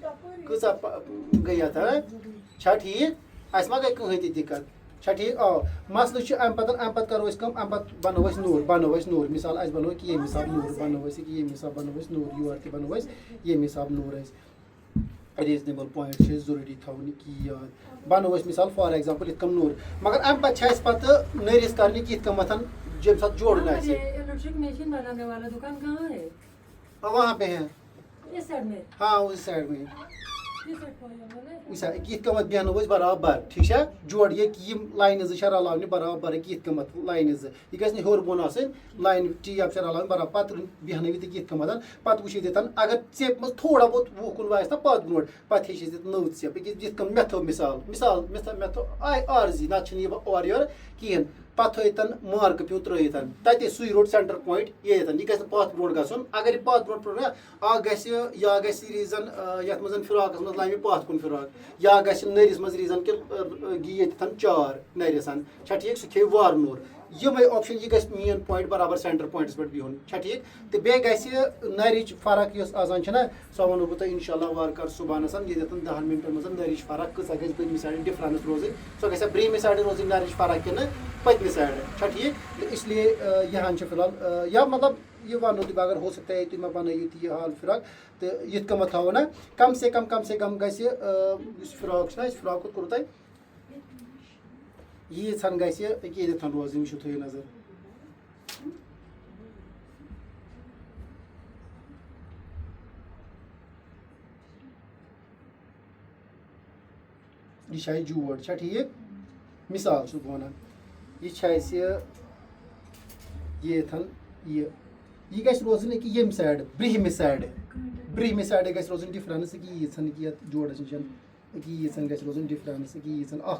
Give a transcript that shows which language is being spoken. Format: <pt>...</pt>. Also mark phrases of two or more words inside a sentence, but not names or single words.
<ks>کۭژاہ گٔے اتھ چھا ٹھیٖک اَسہِ ما گٔے کٕہٕنۍ تہِ دِقت چھا ٹھیٖک آ مسلہٕ چھُ امہِ پتہٕ کرو أسۍ کٲم امہِ پتہٕ بنٲو أسۍ نوٗر مثال اَسہِ بنوو کہِ ییٚمہِ حسابہٕ نوٗر بنٲو أسۍ ییٚمہِ حسابہٕ بنٲو أسۍ نوٗر یورٕ تہِ بنٲو أسۍ ییٚمہِ حسابہٕ نوٗر اَسہِ</ks> <en>reasonable point</en> <ks>چھِ أسۍ ضروٗری تھاوُن یہِ کہِ یاد بنٲو أسۍ مثال</ks> <en>for example</en> <ks>یِتھ کٔنۍ نوٗر مگر امہِ پتہٕ چھِ اَسہِ پتہٕ نٔرِس کرنہِ یِتھ کٔنۍ ییٚمہِ ساتہٕ جوڑُن آسہِ</ks> <ur>وہاں پہ ہے ہاں اسی سایڈ میں</ur> <ks>وٕچھ سا یِتھ کٔنۍ بیٚہنو أسۍ برابر ٹھیٖک چھا جوڑ یِم لاینہٕ 2 چھےٚ رلاونہِ برابر یِتھ کٔنۍ لاینہٕ 2 یہِ گژھِ نہٕ ہیوٚر بۄن آسٕنۍ لاینہٕ ٹیپ چھےٚ رلاوٕنۍ برابر پتہٕ بیٚہنٲوِتھ یِتھ کٔنۍ پتہٕ وٕچھِو ییٚتٮ۪ن اگر ژیٚپہِ منٛز</ks> <ur>تھوڑا بہت</ur> <ks>وُہ کُن آسہِ نا پتھ برونٛٹھ پتہٕ ہیٚچھ اَسہِ نٔو ژیٚپ یِتھ کٔنۍ مےٚ تھٲو مثال مےٚ تھٲو آے عارضی نتہٕ چھُنہٕ یہِ اورٕ یورٕ کِہیٖنۍ پتہٕ تھٲیتن مارکہٕ پیوٗ ترٲیِتھ تَتہِ سُے روٚٹ</ks> <en>center point</en> <ks>ییٚتٮ۪ن یہِ گژھِ نہٕ پتھ برونٛٹھ گژھُن اگر یہِ پتھ برونٛٹھ اکھ گژھِ یا گژھِ ریٖزن یتھ منٛز فراقس منٛز لامہِ پتھ کُن فراق یا گژھِ نٔرِس منٛز ریٖزن کہِ گی ییٚتٮ۪تھ چار نٔرِس چھا ٹھیٖک سُہ کھیٚیہِ وارنور یِمے آپشن یہِ گژھِ</ks> <en>main point</en> <ks>برابر</ks> <en>center points</en> <ks>پٮ۪ٹھ بِہُن چھا ٹھیٖک تہٕ بیٚیہِ گژھِ نرِچ فرق یۄس آسان چھےٚ نا سۄ ونہو بہٕ تۄہہِ</ks> <ar>انشاء اللہ</ar> <ks>وارٕ کارٕ صُبحنس ییٚتٮ۪تھ 10 مِنٹن منٛز نرِچ فرق کۭژاہ گژھِ بٔرمہِ سایڈٕ ڈِفرنس روزٕنۍ سۄ گژھِ برٛہمہِ سایڈٕ روزٕنۍ نرِچ فرق کِنہٕ پٔتمہِ سایڈٕ چھا ٹھیٖک تہٕ</ks> <ur>اس لیے</ur> <ks>یہِ ہن چھِ فی الحال</ks> <ur>یا مطلب یہ</ur> <ks>ونو تہِ</ks> <ur>اگر ہو سکتا ہے</ur> <ks>تُہۍ مےٚ بنٲیِو تہِ یہِ حال فراق تہٕ یِتھ کٔنۍ تھاوو نا</ks> <ur>کم سے کم</ur> <ks>گژھِ یُس فراق چھُ نا أسۍ فراق کوٚت کوٚروٕ تۄہہِ ییٖژہن گژھِ أکیاہ ییٚتٮ۪تھ روزٕنۍ وٕچھِو تھٲیِو نظر یہِ چھِ اَسہِ جوڑ چھا ٹھیٖک مِثال چھُس بہٕ وَنان یہِ چھِ اَسہِ ییٚتھن یہِ گژھِ روزٕنۍ أکیاہ ییٚمہِ سایڈٕ برٛہمہِ سایڈٕ گژھِ روزٕنۍ ڈِفرنس أکیاہ ییٖژہن أکیاہ یتھ جوڑس نِش أکیاہ ییٖژہن گژھِ روزٕنۍ ڈِفرنس أکیاہ ییٖژہن اکھ</ks>